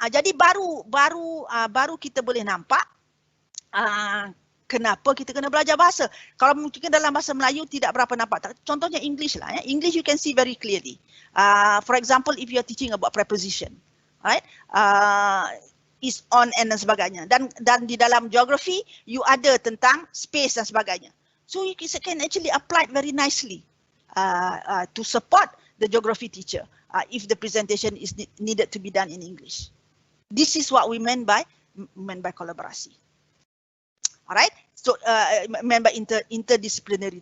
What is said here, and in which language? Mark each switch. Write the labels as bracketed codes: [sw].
[ms] Jadi baru kita boleh nampak kenapa kita kena belajar bahasa. Kalau mungkin dalam bahasa Melayu tidak berapa nampak. Contohnya English lah. [en] English you can see very clearly. For example, if you are teaching about preposition, right? Is on and [ms] dan sebagainya. Dan di dalam geography you ada tentang space dan sebagainya. [en] So you can actually apply it very nicely to support the geography teacher if the presentation is needed to be done in English. This is what we meant by collaborasi. Alright, so meant by interdisciplinary.